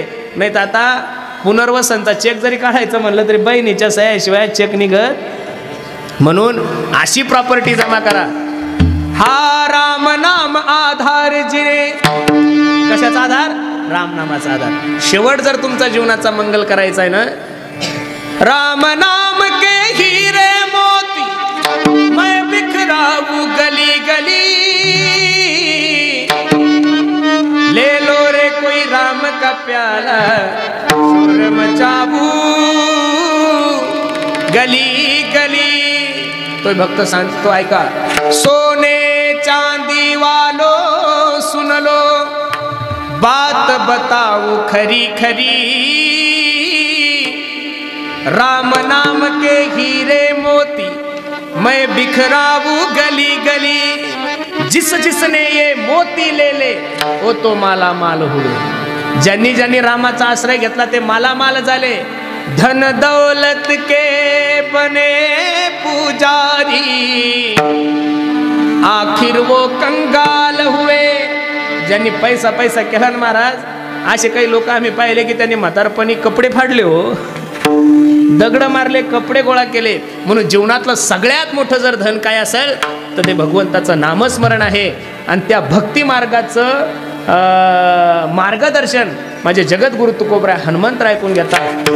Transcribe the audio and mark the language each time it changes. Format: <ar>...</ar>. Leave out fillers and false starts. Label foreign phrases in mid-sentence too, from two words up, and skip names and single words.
<mr>नाही तर आता पुनर्वसनचा चेक जरी काढायचं म्हणलं तरी बहिणीच्या सह्याशिवाय चेक निघत. म्हणून अशी प्रॉपर्टी जमा करा. हा राम नाम आधार जिरे. कशाचा आधार? राम नामाचा आधार. शेवट जर तुमचा जीवनाचा मंगल करायचा आहे ना,</mr> <hi>राम नाम के हीरे मोती मैं बिखराऊं गली गली, ले लो रे कोई राम का प्याला, शोर मचाऊं गली गली.</hi> <mr>तो भक्त सांगतो, ऐका,</mr> <hi>सोने चांदी वालो सुन लो, बात बताओ खरी खरी, राम नाम के हीरे मोती मैं बिखराऊं गली गली. जिस जिसने ये मोती ले ले वो तो माला माल हुए.</hi> <mr>ज्यांनी ज्यांनी रामाचा आश्रय घेतला ते मालामाल झाले.</mr> <hi>धन दौलत के बने पुजारी, आखिर वो कंगाल हुए.</hi> <mr>ज्यांनी पैसा पैसा केला ना महाराज, असे काही लोक आम्ही पाहिले की त्यांनी म्हातारपणी कपडे फाडले, हो दगड मारले, कपडे गोळा केले. म्हणून जीवनातलं सगळ्यात मोठं जर धन काय असेल तर ते भगवंताचं नामस्मरण आहे. आणि त्या भक्ती मार्गाचं मार्गदर्शन माझे जगद्गुरु तुकोबराय हनुमंतराय ऐकून घेतात.</mr>